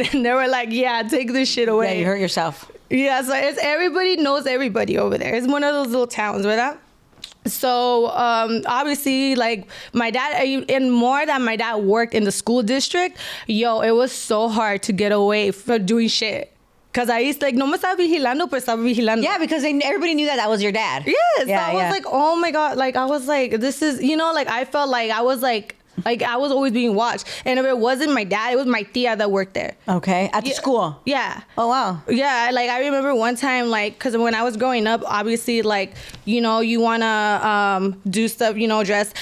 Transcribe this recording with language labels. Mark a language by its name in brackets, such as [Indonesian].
[English] And they were like, yeah, take this shit away. Yeah, you hurt yourself. Yeah, so everybody knows everybody over there. It's one of those little towns, right? So obviously, my dad, and more than my dad worked in the school district, it was so hard to get away from doing shit. Because I used to, [Spanish] no me estaba vigilando, pero estaba vigilando. [English] Yeah, because everybody knew that was your dad. Yes. Yeah, so I was like, oh my God. I was like, this is, I felt like I was Like, I was always being watched. And if it wasn't my dad, it was my tia that worked there. Okay. At the school? Yeah. Oh, wow. Yeah, like, I remember one time, like, because when I was growing up, obviously, like, you know, you want to do stuff, you know, dress.